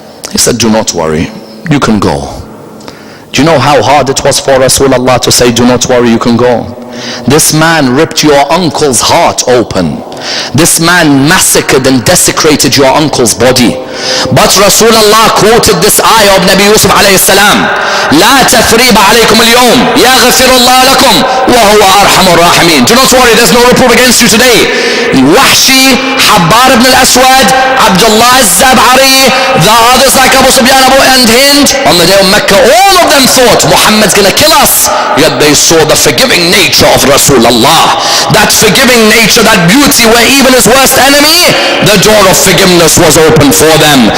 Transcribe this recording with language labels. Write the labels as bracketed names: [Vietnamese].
[English] He said, do not worry, you can go. Do you know how hard it was for Rasulullah to say, do not worry, you can go? This man ripped your uncle's heart open. This man massacred and desecrated your uncle's body. But Rasulullah quoted this ayah of Nabi Yusuf alayhi salam. [Arabic] لا تثريب عليكم اليوم يغفر الله لكم وهو أرحم الراحمين. [English] Do not worry, there's no reproof against you today. Wahshi, Habbar ibn al-Aswad, Abdullah al-Zab'ari, the others like Abu Sufyan and Hind, on the day of Mecca, all of them thought Muhammad's gonna kill us. Yet they saw the forgiving nature of Rasulullah. That forgiving nature, that beauty where even his worst enemy, the door of forgiveness was open for them.